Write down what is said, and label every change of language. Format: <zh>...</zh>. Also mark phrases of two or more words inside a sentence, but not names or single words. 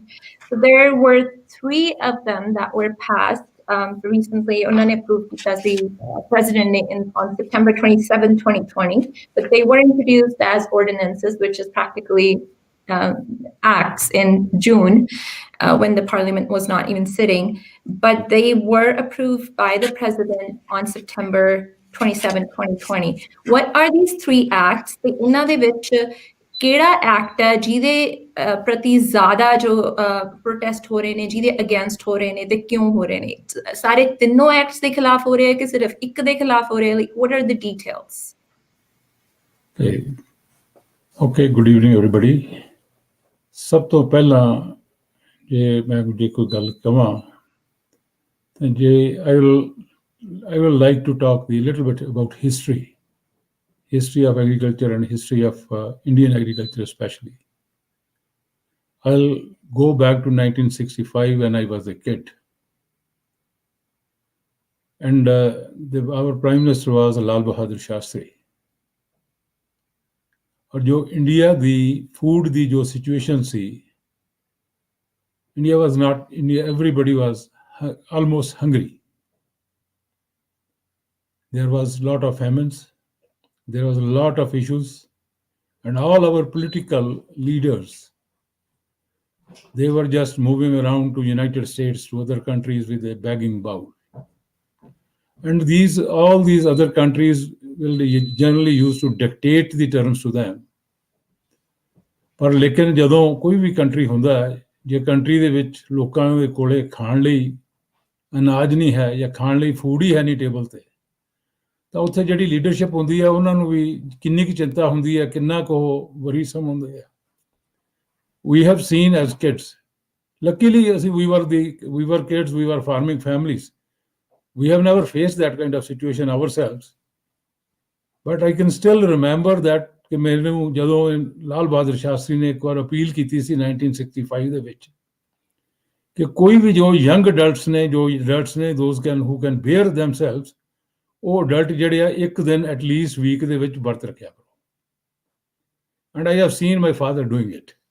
<en>So there were 3 of them that were passed recently, unhone approved because the president on September 27, 2020, but they were introduced as ordinances, which is practically acts in June when the parliament was not even sitting, but they were approved by the president on September 27, 2020. What are these 3 acts?</en> <pa>ਤੇ ਇਹਨਾਂ ਦੇ ਵਿੱਚ ਕਿਹੜਾ ਐਕਟ ਹੈ ਜਿਹਦੇ ਪ੍ਰਤੀ ਜ਼ਿਆਦਾ ਜੋ ਪ੍ਰੋਟੈਸਟ ਹੋ ਰਹੇ ਨੇ, ਜਿਹਦੇ ਅਗੇਂਸਟ ਹੋ ਰਹੇ ਨੇ ਤੇ ਕਿਉਂ ਹੋ ਰਹੇ ਨੇ? ਸਾਰੇ ਤਿੰਨੋਂ ਐਕਟਸ ਦੇ ਖਿਲਾਫ ਹੋ ਰਹੇ ਕਿ ਸਿਰਫ ਇੱਕ ਦੇ ਖਿਲਾਫ ਹੋ ਰਹੇ?</pa> <en>ਲਾਈਕ what are the details? Okay, good evening everybody.</en> <pa>ਸਭ ਤੋਂ ਪਹਿਲਾਂ ਜੇ ਮੈਂ ਕੋਈ ਗੱਲ ਕਵਾਂ ਤਾਂ</pa> <en>I will like to talk a little bit about history. history of agriculture and history of Indian agriculture especially. I'll go back to 1965 when I was a kid. And our Prime Minister was Lal Bahadur Shastri.</en> <pa>ਔਰ ਜੋ ਇੰਡੀਆ ਦੀ ਫੂਡ ਦੀ ਜੋ ਸਿਚੁਏਸ਼ਨ ਸੀ,</pa> <en>India was not, everybody was almost hungry. There was a lot of famines, there was a lot of issues, and all our political leaders, they were just moving around to United States, to other countries with a begging bowl. And all these other countries will generally used to dictate the terms to them.</en> <pa>ਪਰ ਲੇਕਿਨ ਜਦੋਂ ਕੋਈ ਵੀ ਕੰਟਰੀ ਹੁੰਦਾ ਹੈ, ਜੇ ਕੰਟਰੀ ਦੇ ਵਿੱਚ ਲੋਕਾਂ ਦੇ ਕੋਲੇ ਖਾਣ ਲਈ ਅਨਾਜ ਨਹੀਂ ਹੈ ਜਾਂ ਖਾਣ ਲਈ ਫੂਡ ਹੀ ਹੈ ਨਹੀਂ ਟੇਬਲ ਤੇ, ਤਾਂ ਉੱਥੇ ਜਿਹੜੀ ਲੀਡਰਸ਼ਿਪ ਹੁੰਦੀ ਹੈ ਉਹਨਾਂ ਨੂੰ ਵੀ ਕਿੰਨੀ ਕੁ ਚਿੰਤਾ ਹੁੰਦੀ ਹੈ, ਕਿੰਨਾ ਕੁ ਵਰੀਸਮ ਹੁੰਦੇ ਆ.</pa> <en>We have seen as kids, luckily we were kids, we were farming families. We have never faced that kind of situation ourselves. But I can still remember that</en> <pa>ਕਿ ਮੈਨੂੰ ਜਦੋਂ ਲਾਲ ਬਹਾਦਰ ਸ਼ਾਸਤਰੀ ਨੇ ਇੱਕ ਵਾਰ ਅਪੀਲ ਕੀਤੀ ਸੀ 1965 ਦੇ ਵਿੱਚ ਕਿ ਕੋਈ ਵੀ ਜੋ</pa> <en>young adults</en> <pa>ਨੇ</pa> <en>those who can bear themselves,</en> <pa>ਉਹ ਅਡਲਟ ਜਿਹੜੇ ਆ ਇੱਕ ਦਿਨ</pa> <en>at least week</en> <pa>ਦੇ ਵਿੱਚ ਵਰਤ ਰੱਖਿਆ ਕਰੋ.</pa> <en>And I have seen my father doing it.</en>